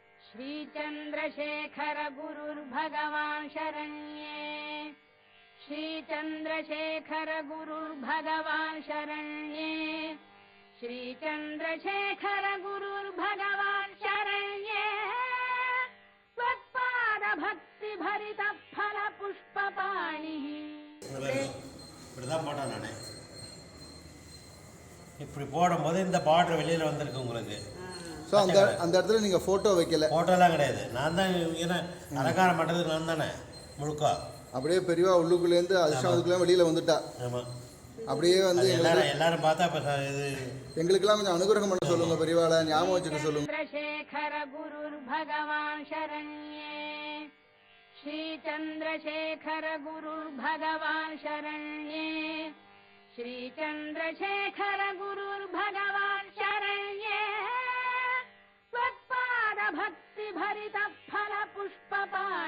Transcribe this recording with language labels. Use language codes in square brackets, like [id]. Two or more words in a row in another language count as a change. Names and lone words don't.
[sa] श्री चंद्रशेखर गुरुर्भगवान् शरण्ये श्री चंद्रशेखर गुरुर्भगवान् शरण्ये श्री चंद्रशेखर गुरुर्भगवान् शरण्ये त्वत्पाद भक्ति भरित फल पुष्पपाणिः [ta] இப்படிதான் போட்டேன் நான். இப்படி போடும்போது இந்த பார்டர் வெளியில் வந்திருக்கு உங்களுக்கு. ஸோ அந்த இடத்துல நீங்கள் ஃபோட்டோ வைக்கல? ஃபோட்டோலாம் கிடையாது. நான் தான் ஏன்னா அலங்காரம் பண்ணுறதுக்கு நான் தானே முழுக்கா. அப்படியே பெரியவா உள்ளுக்குள்ளேருந்து அதிர்ஷ்டத்துக்குள்ளே வெளியில் வந்துட்டா. ஆமாம், அப்படியே வந்து எல்லாரும் பார்த்தா இப்போ இது எங்களுக்கெல்லாம் கொஞ்சம் அனுகிரகம் பண்ண சொல்லுங்க பெரியவாளை, ஞாபகம் வச்சுக்க சொல்லுங்க. [sa] चंद्रशेखर गुरुर्भगवान् शरण्ये श्री चंद्रशेखर गुरुर्भगवान् शरण्ये श्री चंद्रशेखर गुरुर्भगवान् शरण्ये त्वत्पाद भक्ति भरित फल पुष्प